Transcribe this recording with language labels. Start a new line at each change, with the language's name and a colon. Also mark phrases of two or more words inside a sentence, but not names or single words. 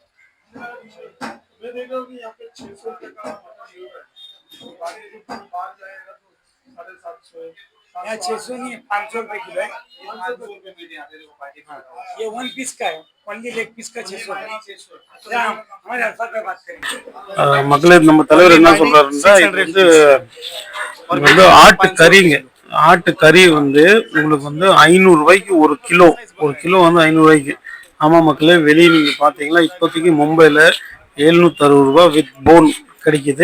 Hindi: मैं देख रहा हूँ कि यहाँ पे 600 रुपये का मटन मिल रहा है। तो बाकी जो बाहर जाएगा तो 750। यहाँ 600 नहीं है, 500 रुपये किलो है। 500 रुपये में यहाँ पे पार्टी। ये 1 पीस का है,
English: only leg piece
Hindi: का 600 रुपये। हमारे अल्फा पे बात करेंगे।
Tamil: மக்களே நம்ம தலைவர் என்ன சொல்றாருன்னா இது வந்து ஆட்டு கறிங்க. ஆட்டு கறி வந்து உங்களுக்கு வந்து 500 ரூபாய்க்கு ஒரு கிலோ வந்து 500 ரூபாய்க்கு. ஆமா மக்களே, வெளியே நீங்க பாத்தீங்கன்னா இப்போதைக்கு மும்பைல 760 ரூபாய்
English: with phone
Tamil: கிடைக்குது.